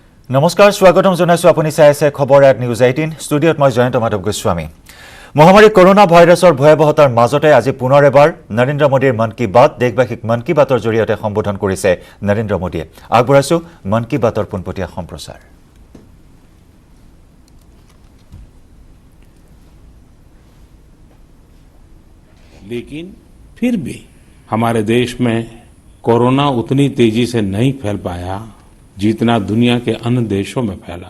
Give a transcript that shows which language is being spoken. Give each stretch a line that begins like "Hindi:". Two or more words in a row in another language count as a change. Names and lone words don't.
Assamese: নমস্কাৰ স্বাগতম জনাইছো আপুনি চাই আছে খবৰ এক নিউজ 18 ষ্টুডিঅত মই জয়ন্ত মাধৱ গোস্বামী মহামাৰী কৰোনা ভাইৰাছৰ ভয়াবহতাৰ মাজতে আজি পুনৰ এবাৰ নৰেন্দ্ৰ মোদীৰ মন কি বাত দেশবাসীক মন কি বাতৰ জৰিয়তে সম্বোধন কৰিছে নৰেন্দ্ৰ মোদীয়ে আগবঢ়াইছো মন কি বাতৰ পোনপটীয়া সম্প্ৰচাৰ
Hindi: लेकिन फिर भी हमारे देश में कोरोना उतनी तेजी से नहीं फैल पाया जितना दुनिया के अन्य देशों में फैला।